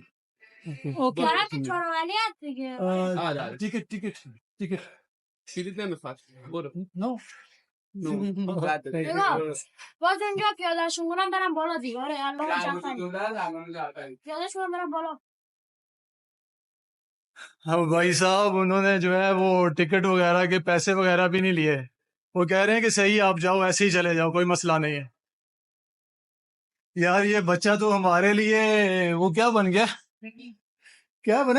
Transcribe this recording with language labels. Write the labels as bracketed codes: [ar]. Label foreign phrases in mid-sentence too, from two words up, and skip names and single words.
[hi] ओके [fa] برات چهارملی هست دیگه. آره [hi] टिकट [fa] کلید نمیخواد برو [hi] नो [fa] بعد نگاه. باز اینجا پیادهشون کنم برم بالا دیگه. آره علامه جعفری. $10 علامه جعفری پیادهشون برم بالا. [hi] अब भाई साहब उन्होंने जो है वो टिकट वगैरह के पैसे वगैरह भी नहीं लिए। वो कह रहे हैं कि सही आप जाओ, ऐसे ही चले जाओ, कोई मसला नहीं है। यार ये बच्चा तो हमारे लिए वो क्या बन गया, क्या बने,